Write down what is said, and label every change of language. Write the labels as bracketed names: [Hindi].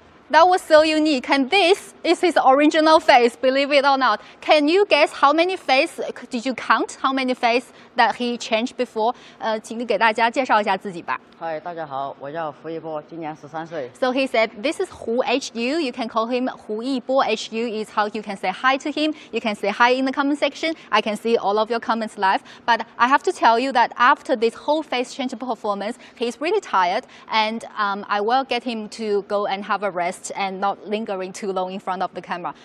[English] That was so unique, and this is his original face, believe it or not. Can you guess how many face, did you count how many face that he changed before? [Chinese] 请你给大家介绍一下自己吧。嗨，大家好，我叫胡一波，今年13岁。 [English] So he said, this is Hu HU. You can call him Hu Yibo. HU is how you can say hi to him. You can say hi in the comment section. I can see all of your comments live. But I have to tell you that after this whole face change performance, he's really tired, and I will get him to go and have a rest and not lingering too long in front of the camera.